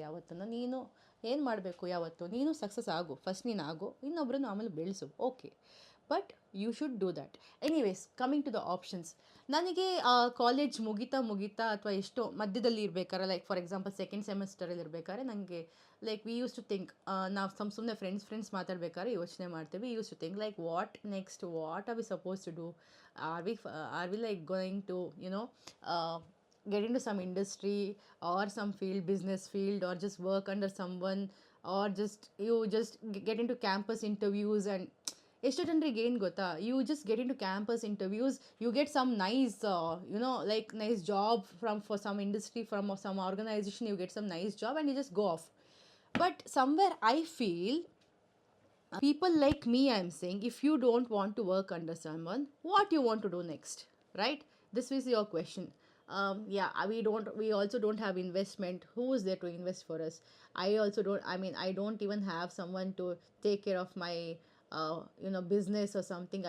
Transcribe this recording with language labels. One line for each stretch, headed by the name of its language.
Kannada: ಯಾವತ್ತೂ ನೀನು ಏನು ಮಾಡಬೇಕು, ಯಾವತ್ತು ನೀನು ಸಕ್ಸಸ್ ಆಗು, ಫಸ್ಟ್ ನೀನು ಆಗು, ಇನ್ನೊಬ್ಬರನ್ನು ಆಮೇಲೆ ಬೆಳೆಸು, okay.
English: But you should do that. Anyways, coming to the options.
Kannada: ನನಗೆ ಕಾಲೇಜ್ ಮುಗಿತಾ ಅಥವಾ ಎಷ್ಟೋ ಮಧ್ಯದಲ್ಲಿ ಇರಬೇಕಾದ್ರೆ,
English: like for example
Kannada: ಸೆಕೆಂಡ್ ಸೆಮಿಸ್ಟರಲ್ಲಿ ಇರಬೇಕಾದ್ರೆ ನನಗೆ
English: like we used to think,
Kannada: ನಾವು ಸುಮ್ಮನೆ ಫ್ರೆಂಡ್ಸ್ ಮಾತಾಡ್ಬೇಕಾದ್ರೆ ಯೋಚನೆ ಮಾಡ್ತೀವಿ.
English: we used to think like what next, what are we suppose to do, are we like going to get into some industry or some field, business field, or just work under someone, or just get into campus interviews and
Kannada: ಎಷ್ಟೋ ಜನರಿಗೆ ಏನು ಗೊತ್ತಾ,
English: You just get into campus interviews, you get some nice like nice job from for some industry, from some organisation, you get some nice job and you just go off. But somewhere I feel people like me, I'm saying, if you don't want to work under someone, what you want to do next, right? This is your question. Yeah, we also don't have investment. Who is there to invest for us? I also don't, I mean, I don't even have someone to take care of my business or something.